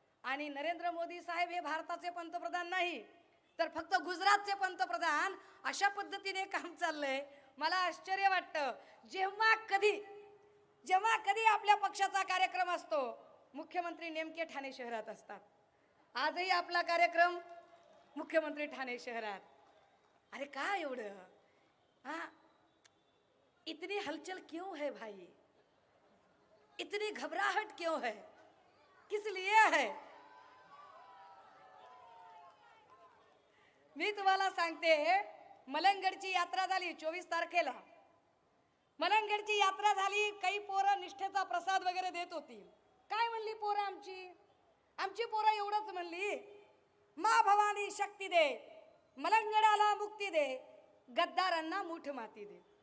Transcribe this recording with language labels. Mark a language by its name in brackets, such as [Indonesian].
[Marathi] आणि नरेंद्र मोदी साहेब हे भारताचे पंतप्रधान नाही तर फक्त गुजरातचे पंतप्रधान. अशा पद्धतीने काम चाललंय. मला आश्चर्य वाटतं. जेव्हा कधी आपल्या पक्षाचा कार्यक्रम असतो मुख्यमंत्री नेमके ठाणे शहरात असतात. आजही आपला कार्यक्रम मुख्यमंत्री ठाणे शहरात. अरे काय एवढं, [Hindi] हाँ इतनी हलचल क्यों है भाई, इतनी घबराहट क्यों है, किस लिए है? [Marathi] मी तुम्हाला सांगते, मलंगडची यात्रा झाली 24 तारखेला. मलंगडची यात्रा झाली. काही पोरं निष्ठेचा प्रसाद वगैरे देत होती. काय म्हणली पोरं आमची पोरं एवढंच म्हणली, मा भवानी शक्ती दे, मलंगडाला मुक्ती दे, गद्दारांना मूठ माती दे.